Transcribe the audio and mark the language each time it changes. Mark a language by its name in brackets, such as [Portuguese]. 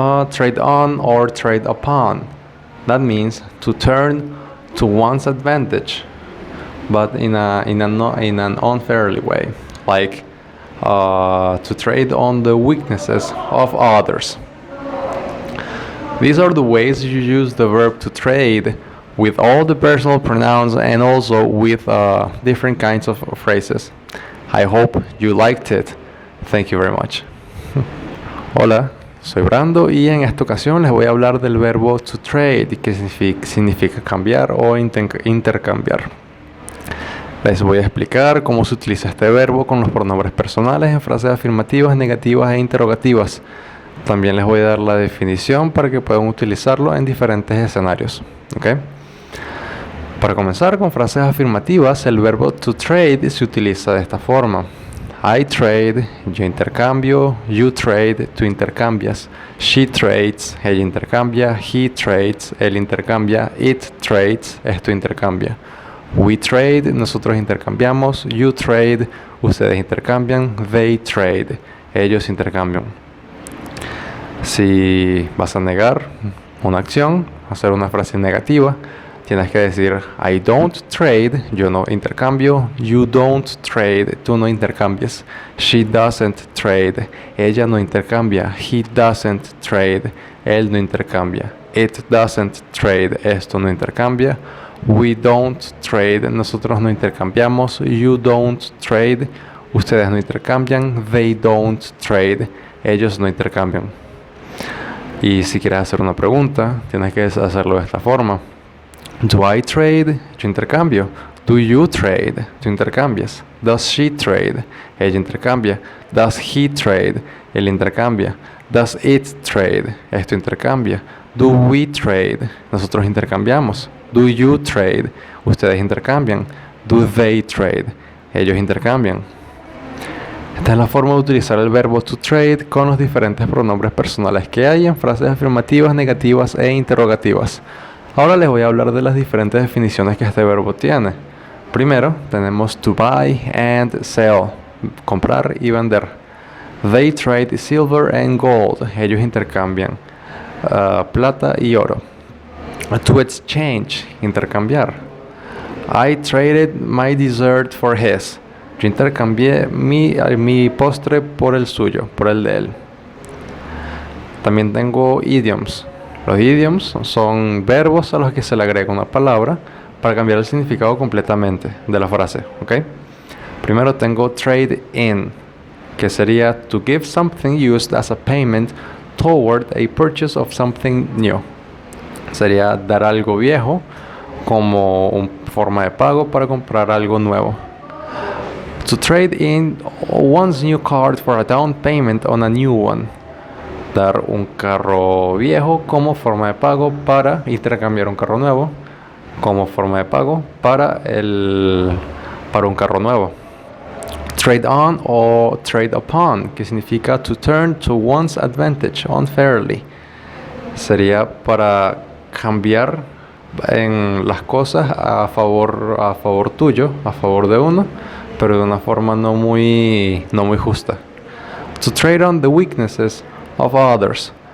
[English] Trade on or trade upon. That means to turn to one's advantage, but in an unfairly way, like to trade on the weaknesses of others. These are the ways you use the verb to trade with all the personal pronouns and also with different kinds of phrases. I hope you liked it. Thank you very much. [Spanish] Hola, soy Brando y en esta ocasión les voy a hablar del verbo to trade, que significa cambiar o intercambiar. Les voy a explicar cómo se utiliza este verbo con los pronombres personales en frases afirmativas, negativas e interrogativas. También les voy a dar la definición para que puedan utilizarlo en diferentes escenarios. ¿Okay? Para comenzar con frases afirmativas, el verbo to trade se utiliza de esta forma. [English] I trade, [Spanish] yo intercambio. [English] You trade, [Spanish] tú intercambias. [English] She trades, [Spanish] ella intercambia. [English] He trades, [Spanish] él intercambia. [English] It trades, [Spanish] esto intercambia. [English] We trade, [Spanish] nosotros intercambiamos. [English] You trade, [Spanish] ustedes intercambian. [English] They trade, [Spanish] ellos intercambian. Si vas a negar una acción, hacer una frase negativa, tienes que decir [English] I don't trade, [Spanish] yo no intercambio. [English] You don't trade, [Spanish] tú no intercambias. [English] She doesn't trade, [Spanish] ella no intercambia. [English] He doesn't trade, [Spanish] él no intercambia. [English] It doesn't trade, [Spanish] esto no intercambia. [English] We don't trade, [Spanish] nosotros no intercambiamos. [English] You don't trade, [Spanish] ustedes no intercambian. [English] They don't trade, [Spanish] ellos no intercambian. Y si quieres hacer una pregunta, tienes que hacerlo de esta forma. [English] Do I trade? [Spanish] Yo intercambio. [English] Do you trade? [Spanish] Tú intercambias. [English] Does she trade? [Spanish] Ella intercambia. [English] Does he trade? [Spanish] Él intercambia. [English] Does it trade? [Spanish] Esto intercambia. [English] Do we trade? [Spanish] Nosotros intercambiamos. [English] Do you trade? [Spanish] Ustedes intercambian. [English] Do they trade? [Spanish] Ellos intercambian. Esta es la forma de utilizar el verbo to trade con los diferentes pronombres personales que hay en frases afirmativas, negativas e interrogativas. Ahora les voy a hablar de las diferentes definiciones que este verbo tiene. Primero tenemos [English] to buy and sell, [Spanish] comprar y vender. [English] They trade silver and gold, [Spanish] ellos intercambian. plata y oro. [English] To exchange, [Spanish] intercambiar. [English] I traded my dessert for his. [Spanish] Yo intercambié mi postre por el suyo, por el de él. También tengo idioms. Los idioms son verbos a los que se le agrega una palabra para cambiar el significado completamente de la frase, ¿ok? Primero tengo [English] trade in, [Spanish] que sería [English] to give something used as a payment toward a purchase of something new. [Spanish] Sería dar algo viejo como una forma de pago para comprar algo nuevo. [English] To trade in one's new car for a down payment on a new one. [Spanish] Dar un carro viejo como forma de pago para intercambiar un carro nuevo como forma de pago para un carro nuevo. [English] Trade on o trade upon, [Spanish] que significa [English] to turn to one's advantage unfairly. [Spanish] Sería para cambiar en las cosas a favor tuyo, a favor de uno, pero de una forma no muy justa. [English] To trade on the weaknesses of others.